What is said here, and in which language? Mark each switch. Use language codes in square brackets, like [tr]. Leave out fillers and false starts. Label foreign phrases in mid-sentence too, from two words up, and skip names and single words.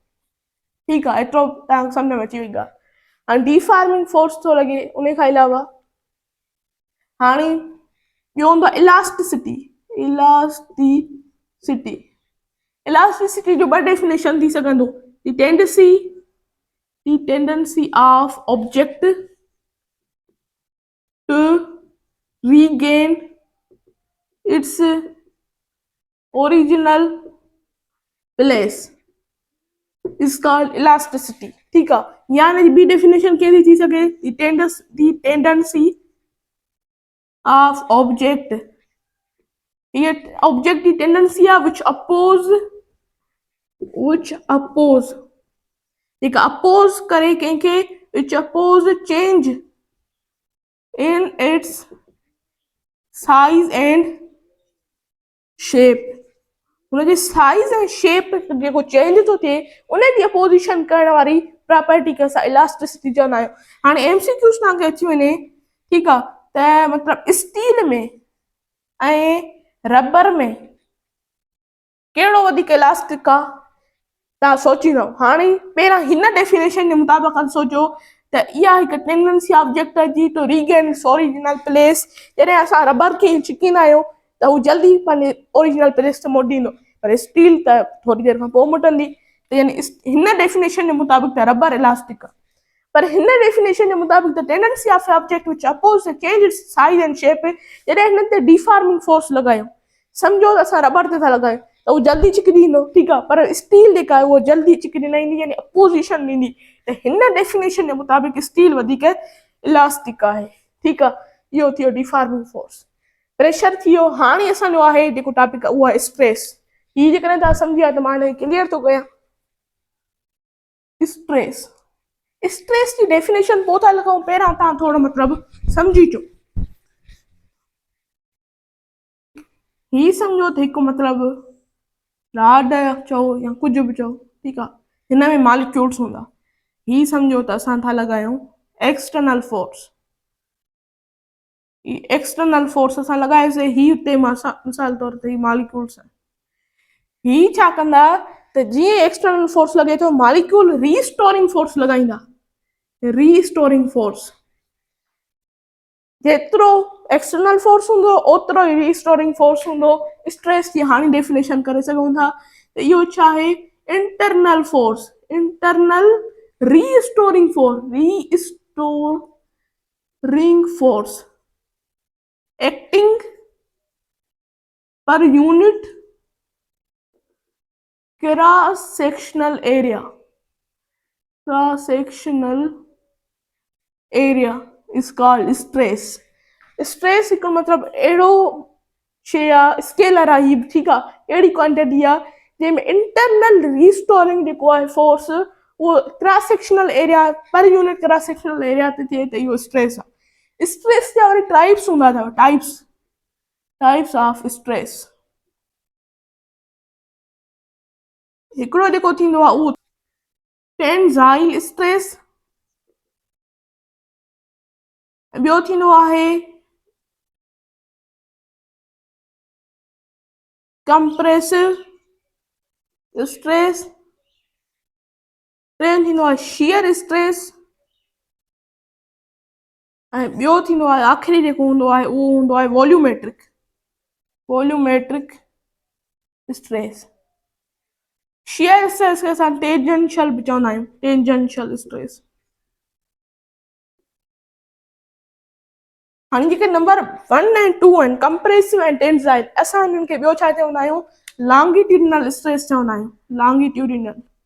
[sd] ठीकु आहे, एतिरो तव्हांखे सम्झ में अची वई ॻाल्हि। हाणे [en] deforming force [sd] थो लॻे, उन खां अलावा हाणे ॿियो हूंदो आहे इलास्टिसिटी। इलास्टिसिटी, इलास्टिसिटी जो ॿ डेफिनेशन थी सघंदो, [en] The tendency of object to regain its original place is called elasticity. [sd] ठीकु आहे, या हिनजी ॿी डेफिनेशन कहिड़ी थी सघे, [en] The tendency of object, [hi] ये ऑब्जेक्ट की टेंडेंसी है [en] which oppose [sd] जेका अपोज करे कंहिंखे, [en] which oppose change in its size and shape। [sd] हुनजी साइज़ ऐं शेप जेको चेंज थो थिए उनजी अपोजिशन करण वारी प्रॉपर्टी खे असां इलास्टिसिटी चवंदा आहियूं। हाणे MCQs तव्हांखे अची वञे, ठीकु आहे, त मतिलबु स्टील में ऐं रबर में कहिड़ो वधीक इलास्टिक आहे, तव्हां सोचींदो। हाणे पहिरां हिन डेफिनेशन जे मुताबिक़ सोचो त इहा हिकु टेंडेंसी ऑब्जेक्ट जी [en] to regain its original place. [sd] जॾहिं असां रबर खे छिकींदा आहियूं त हू जल्दी पंहिंजे [en] original place [sd] ते मोटींदो, पर स्टील त थोरी देरि खां पोइ मोटंदी। त यानी हिन डेफिनेशन जे मुताबिक़ त रबर इलास्टिक आहे, पर हिन डेफिनेशन जे मुताबिक़ त [en] tendency of object which oppose change its size and shape, [sd] जॾहिं हिन ते [en] deforming force [sd] लॻायूं, सम्झो त असां रबर ते था लॻायूं, [hi] तो वो जल्दी [sd] चिकनी ईंदो, [hi] ठीक है, [sd] पर स्टील जेका आहे उहो जल्दी चिकनी न ईंदी, यानी अपोजिशन ॾींदी। त हिन डेफिनेशन जे मुताबिक़ स्टील वधीक इलास्टिक आहे, ठीक आहे। इहो थियो [en] deforming force. [sd] प्रेशर थी वियो। हाणे असांजो आहे जेको टॉपिक आहे उहो आहे स्ट्रेस। हीअ जेकॾहिं तव्हां सम्झी विया त मां हिन क्लियर थो कयां। स्ट्रेस, स्ट्रेस की डेफिनेशन पोइ था लॻूं, पहिरां तव्हां थोरो मतिलबु सम्झी अचो। ही सम्झो त हिकु मतिलबु राड चओ या कुझु बि चओ, ठीकु आहे, हिन में मॉलिक्यूल्स हूंदा। ही सम्झो त असां था लॻायूं [en] external force. external force [sd] असां लॻायोसीं, ही हुते मिसाल तौर ते ही मॉलिक्यूल्स आहिनि। ही छा कंदा त जीअं [en] external force [sd] लॻे थो, मॉलिक्यूल [en] restoring force [sd] लॻाईंदा। [en] restoring force, [sd] जेतिरो [en] external force [sd] हूंदो ओतिरो ई [en] restoring force [sd] हूंदो। स्ट्रेस जी हाणे डेफिनेशन करे सघूं था त इहो छा आहे, [en] Internal force, internal restoring force, restoring force acting per unit cross sectional area, cross sectional area is called stress. [sd] स्ट्रेस हिकु मतिलबु अहिड़ो शइ आहे, स्केलर आहे, ठीकु आहे, अहिड़ी क्वांटिटी आहे जंहिंमें [en] internal restoring [sd] जेको आहे फोर्स उहो [en] cross sectional area per unit cross sectional area [sd] ते थिए, त इहो स्ट्रेस आहे। स्ट्रेस जा वरी टाइप्स हूंदा अथव, [en] Types of stress. [sd] हिकिड़ो जेको थींदो आहे उहो [en] tensile stress, [sd] ॿियो थींदो आहे [en] compressive stress, [sd] टे थींदो आहे [en] shear stress, [sd] ऐं ॿियो थींदो आहे आख़िरी जेको हूंदो आहे उहो हूंदो आहे [en] volumetric stress. shear stress [sd] खे असां टेंजेंशियल बि चवंदा आहियूं, [en] tangential stress. [sd] हाणे जेके नंबर 1 ऐं 2 आहिनि, कंप्रेसिव ऐं टेंसाइल, असां हिननि खे ॿियो छा चवंदा आहियूं, [en] longitudinal stress [sd] चवंदा आहियूं, लॉन्गिट्यूडिनल।